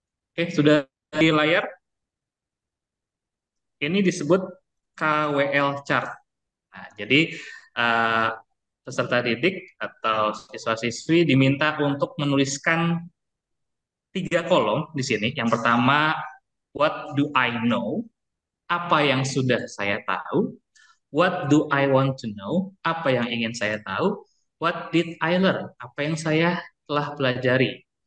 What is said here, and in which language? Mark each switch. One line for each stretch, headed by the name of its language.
Indonesian: Oke, sudah di layar. Ini disebut KWL chart. Nah, jadi eh, peserta didik atau siswa-siswi diminta untuk menuliskan 3 kolom di sini.
English: Yang pertama, what do I know?
Indonesian: Apa yang sudah saya tahu?
English: What do I want to know?
Indonesian: Apa yang ingin saya tahu?
English: What did I learn?
Indonesian: Apa yang saya telah pelajari?